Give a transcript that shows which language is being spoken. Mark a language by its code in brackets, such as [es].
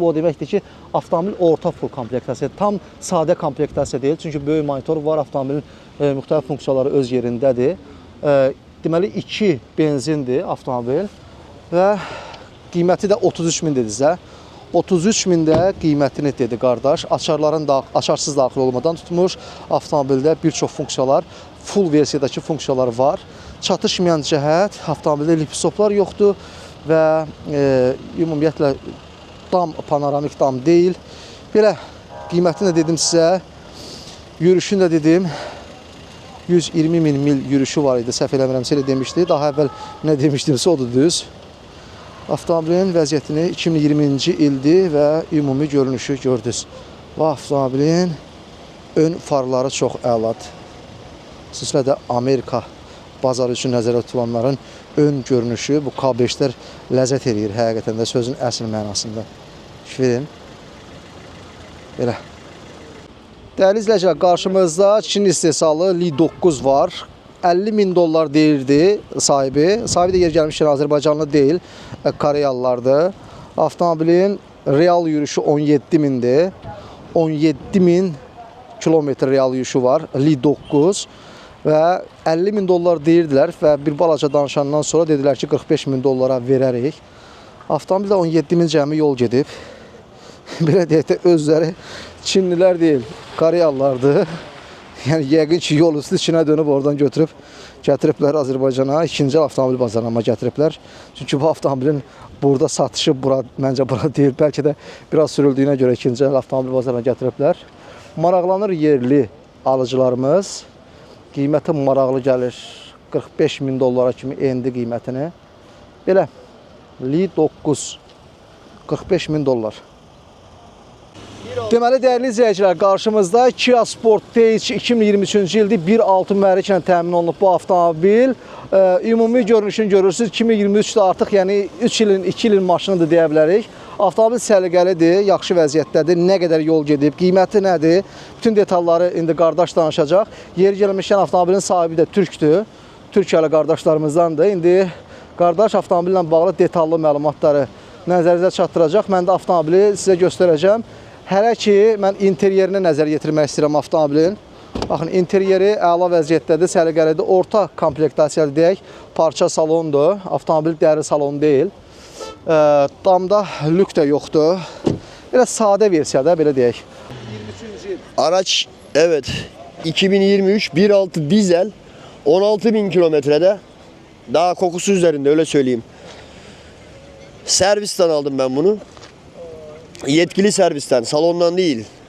[az] Bu o deməkdir ki, avtomobil orta full komplektasiya. Tam sadə komplektasiya deyil. Çünki böyük monitor var, avtomobilin müxtəlif funksiyaları öz yerindədir. Deməli, 2 benzindir avtomobil və qiyməti də 33.000 dedizə. 33.000-də qiymətini dedi qardaş. Açarların da açarsız daxil olmadan tutmuş. Avtomobildə bir çox funksiyalar, full versiyadakı funksiyalar var. Çatışmayan cəhət, avtomobildə lipstoplar yoxdur və ümumiyyətlə dam, panoramik dam deyil. Belə qiymətini də dedim sizə, yürüyüşünü də dedim. 120.000 mil yürüyüşü var idi, səhv eləmirəmsə elə demişdi. Daha əvvəl nə demişdimsə odur düz. Avtomobilin vəziyyətini 2020-ci ildir və ümumi görünüşü gördünüz. Və avtomobilin ön farları çox əladır. Xüsusilə də Amerika bazarı üçün nəzərdə tutulanların ön görünüşü, bu K5-lər ləzzət eləyir həqiqətən də sözün əsl mənasında. Şirin. Belə. Dəyərli izləyicilər, qarşımızda Çin istehsalı Li-9 var. $50.000 deyirdi sahibi. Sahibi də yer gəlmişkən Azərbaycanlı deyil, Koreyalılardır. Avtomobilin real yürüyüşü 17.000-dir. 17.000 kilometr real yürüyüşü var. Li-9 və $50.000 deyirdilər və bir balaca danışandan sonra dedilər ki, $45.000 verərik. Avtomobildə 17.000 cəmi yol gedib. Belə deyək də özləri Çinlilər deyil, Koreyalılardır. Yəni yəqin ki, yol üstü içinə dönüb oradan gətiriblər Azərbaycana, ikinci el avtomobil bazarına gətiriblər. Çünki bu avtomobilin burada satışı məncə bura deyil. Bəlkə də biraz sürüldüyünə görə ikinci el avtomobil bazarına gətiriblər. Maraqlanır yerli alıcılarımız. Qiyməti maraqlı gəlir. 45 min dollara kimi endi qiymətini. Belə, Li 9, 45 min dollar. Deməli, dəyərli izləyicilər, qarşımızda Kia Sportage 2023-cü ildə 1.6 mühərriklə təmin olunub bu avtomobil. Ümumi görünüşünü görürsünüz, 2023-də artıq, yəni 2 ilin maşınıdır deyə bilərik. Avtomobil səliqəlidir, yaxşı vəziyyətdədir, nə qədər yol gedib, qiyməti nədir, bütün detalları indi qardaş danışacaq. Yeri gəlmişkən avtomobilin sahibi də türkdür, Türkiyəli qardaşlarımızdandır. İndi qardaş avtomobillə bağlı detallı məlumatları nəzərinizə çatdıracaq. Mən də avtomobili sizə göstərəcəm. Hələ ki, mən interyerinə nəzər yetirmək istəyirəm avtomobilin. Baxın, interyeri əla vəziyyətdədir, səliqəlidir. Orta komplektasiyalı deyək, parça salondur. Avtomobil dəri salon deyil. Damda lük də yoxdur. Biraz sadə versiyada, belə deyək. 23-cü il. [tr] Araç evet 2023 1.6 dizel 16.000 kilometrede, daha kokusu üzerinde, öyle söyleyeyim. Servisten aldım ben bunu. Yetkili servisten, salondan değil.